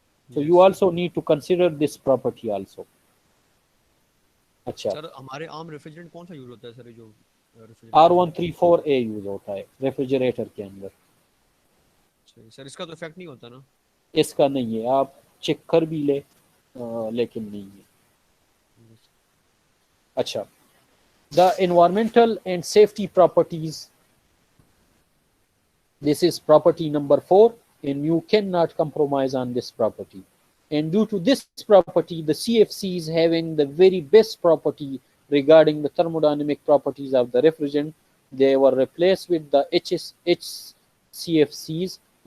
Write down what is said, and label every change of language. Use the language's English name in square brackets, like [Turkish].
[English] So you also need to consider this property also. [Hindi] अच्छा sir, हमारे आम refrigerant कौन सा यूज होता है सर? जो R134A यूज होता है रेफ्रिजरेटर के अंदर। अच्छा सर, इसका तो इफेक्ट नहीं होता ना? इसका नहीं है, आप चेक कर भी ले लेकिन नहीं है। [English] अच्छा, the environmental and safety properties, this is property number 4, and you cannot compromise on this property. And due to this property, the CFCs having the very best property regarding the thermodynamic properties of the refrigerant, they were replaced with the HFCs.